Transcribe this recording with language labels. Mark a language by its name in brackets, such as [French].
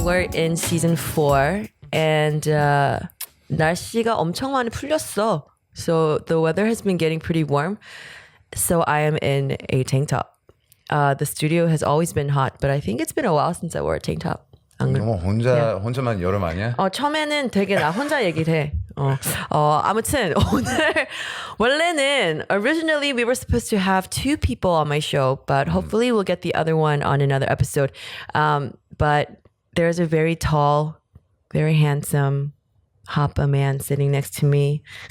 [English] We're in season 4 and [Korean] 날씨가 엄청 많이 풀렸어. [English] So the weather has been getting pretty warm. So I am in a tank top. The studio has always been hot, but I think it's been a while since I wore a tank top. [Korean] 너무 혼자만 여름 아니야? 처음에는 되게 나 혼자 얘기를 해. 아무튼 오늘 원래는 [English] originally we were supposed to have 2 people on my show, but hopefully we'll get the other one on another episode. But there's a very tall, very handsome Hapa man sitting next to me.